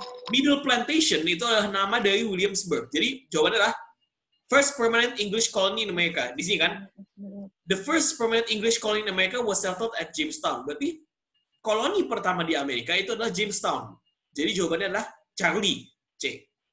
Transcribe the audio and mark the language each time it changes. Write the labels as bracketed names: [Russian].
[Indonesian] Middle Plantation itu adalah nama dari Williamsburg. Jadi jawabannya adalah [English] first permanent English colony in America. [Indonesian] Di sini kan, [English] the first permanent English colony in America was settled at Jamestown. [Indonesian] Berarti koloni pertama di Amerika itu adalah Jamestown. Jadi jawabannya adalah Charlie, C.